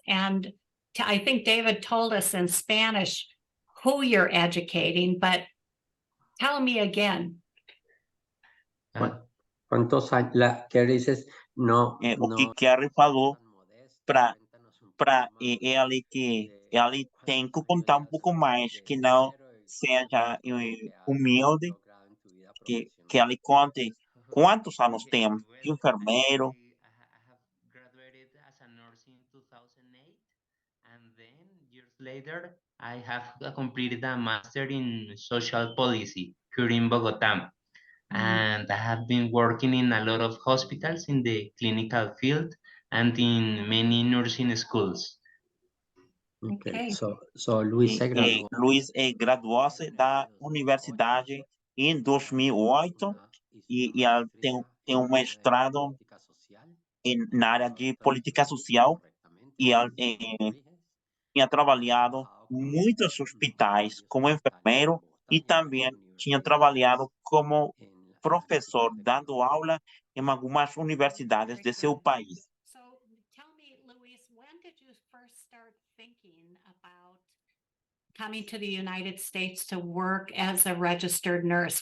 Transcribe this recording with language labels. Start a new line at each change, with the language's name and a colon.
English: And I think David told us in Spanish who you're educating, but tell me again.
Spanish: ¿Cuántos años? Kerry dices, no.
Portuguese: O que Kerry falou para para ele que ele tem que contar um pouco mais, que não seja humilde, que ele conte quantos anos tem de enfermeiro.
English: I have graduated as a nurse in 2008, and then years later, I have completed a master in social policy here in Bogota. And I have been working in a lot of hospitals in the clinical field and in many nursing schools. Okay.
Spanish: So Luis se graduó.
Portuguese: Luis graduou-se da universidade em 2008 e ele tem um mestrado na área de política social e ele tinha trabalhado em muitos hospitais como enfermeiro e também tinha trabalhado como professor, dando aula em algumas universidades
English: Very
Portuguese: de seu
English: good.
Portuguese: país.
English: So tell me, Luis, when did you first start thinking about coming to the United States to work as a registered nurse?